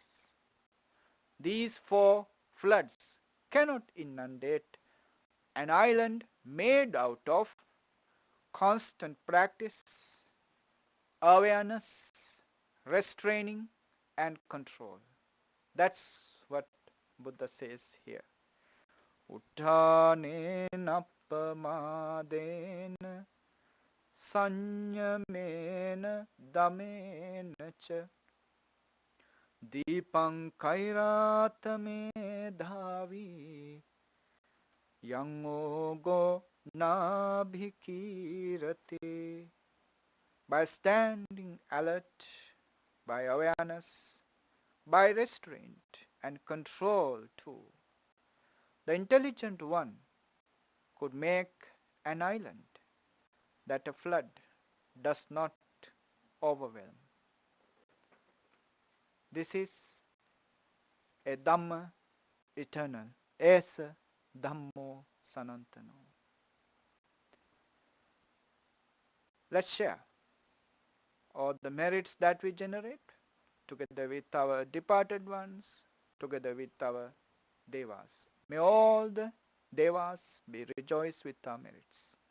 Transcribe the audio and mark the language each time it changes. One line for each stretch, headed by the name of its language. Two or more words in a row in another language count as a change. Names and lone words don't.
English: These 4 floods cannot inundate an island made out of constant practice, awareness, restraining, and control. That's what Buddha says here.
Pali: Uttanena appamadena sanyamena damena cha Deepang kairatame dhavi yangogo nabhikirate.
English: By standing alert, by awareness, by restraint and control too, the intelligent one could make an island that a flood does not overwhelm. This is a Dhamma eternal,
Pali: esa Dhammo sanantano.
English: Let's share all the merits that we generate together with our departed ones, together with our devas. May all the devas be rejoiced with our merits.